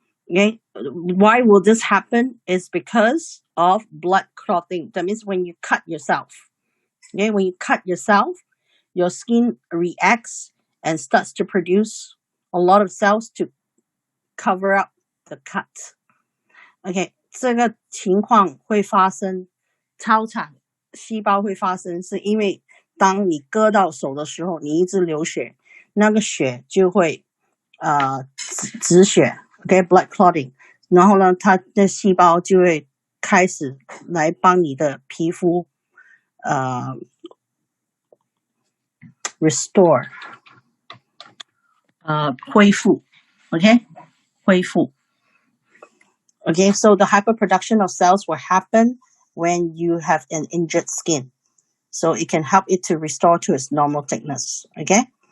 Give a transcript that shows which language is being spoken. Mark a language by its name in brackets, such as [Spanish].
[English] Okay, why will this happen? It's because of blood clotting. That means when you cut yourself. Okay, when you cut yourself, your skin reacts and starts to produce a lot of cells to cover up the cut. [Chinese] Okay, 这个情况会发生，超产细胞会发生，是因为当你割到手的时候，你一直流血，那个血就会止血 ，OK， blood clotting， 然后呢，它的细胞就会开始来帮你的皮肤 [English] restore [Chinese] 恢复 [English] okay 恢复 okay so the hyperproduction of cells will happen when you have an injured skin so it can help it to restore to its normal thickness okay